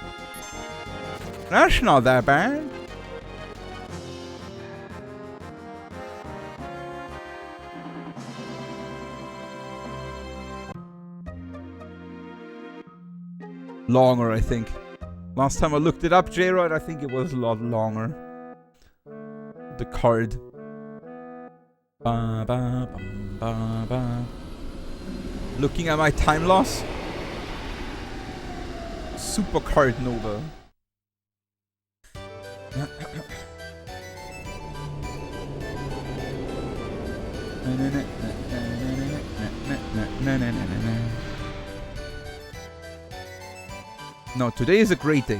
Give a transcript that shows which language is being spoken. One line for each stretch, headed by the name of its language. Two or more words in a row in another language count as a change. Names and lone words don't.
English: That's not that bad. Longer, I think. Last time I looked it up, J-Rod, I think it was a lot longer. The card. Ba, ba, bum, ba, ba. Looking at my time loss. Super card Nova. No, today is a great day.